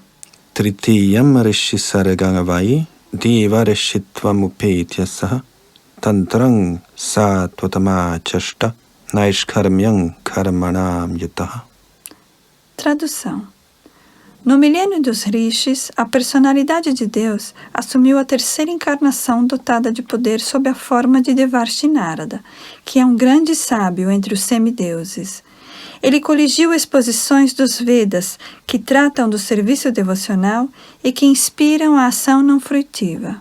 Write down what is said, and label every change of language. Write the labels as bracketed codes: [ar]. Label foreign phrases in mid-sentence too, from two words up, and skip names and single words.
[sa] तृतीयम् ऋषि सर्गं वै देव ऋषित्वम् उपेत्य सः तन्त्रं सात्वतम् आचष्ट नैष्कर्म्यं कर्मणां यतः. [pt] Tradução. No milênio dos Rishis, a personalidade de Deus assumiu a terceira encarnação dotada de poder sob a forma de Devarshi Narada, que é um grande sábio entre os semideuses. Ele coligiu exposições dos Vedas que tratam do serviço devocional e que inspiram a ação não fruitiva.